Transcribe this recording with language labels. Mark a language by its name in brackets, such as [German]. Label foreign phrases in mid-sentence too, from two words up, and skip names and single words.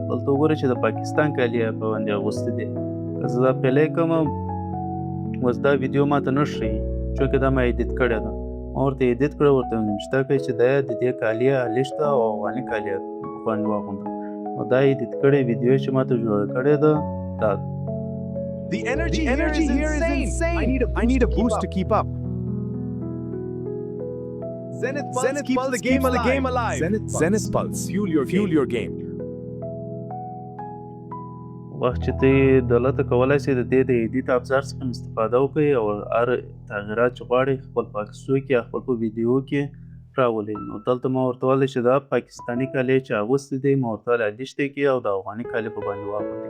[Pashto] دلته وګوره چې د پاکستان کالیه په باندې اغوستې دي. که زه دا پلی کوم اوس دا ویډیو ما ته نه ښیي چونکې دا ما ایډیټ کړې ده. ما ورته ایډیټ کړه، ورته مې نوشته کړئ چې دا د دې کالیه الیشت ده او افغاني کالیه باندې واغونده او دا ایډیټ کړې ویډیو چې ما ته جوړه کړې ده دا [English] The energy here is insane. I need a boost to keep up. Zenith keeps the game alive. Zenith Pulse. Fuel your game. [Pashto] وخت چې ته دولت کولای شي د دې د ایډیټ ابزار څخه استفاده وکړي او هر تغیرات چې غواړي خپل په عکسو کې یا خپل په ویډیو کې راولي. نو دلته ما ورته وویل چې دا پاکستاني کالي چې اغوستي دي ما ورته ویل الیشتې کړي او د افغاني کالي په باندې واغوندي.